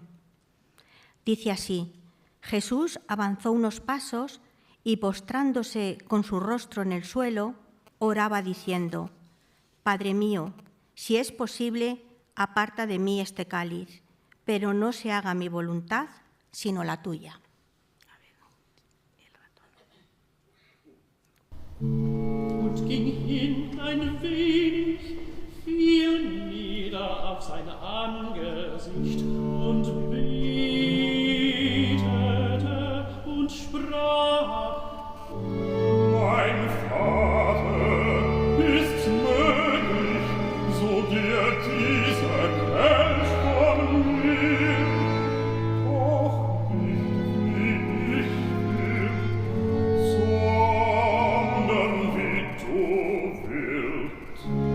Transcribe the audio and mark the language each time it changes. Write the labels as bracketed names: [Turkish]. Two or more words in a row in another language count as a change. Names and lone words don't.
[Spanish] Dice así: Jesús avanzó unos pasos y, postrándose con su rostro en el suelo, oraba diciendo: Padre mío, si es posible, aparta de mí este cáliz, pero no se haga mi voluntad, sino la tuya. [German] Und ging hin ein wenig, fiel nieder auf sein Angesicht und betete und sprach: Mein Vater, ist's möglich, so dir dieser Kelch von mir, doch nicht wie ich will, sondern wie du willst.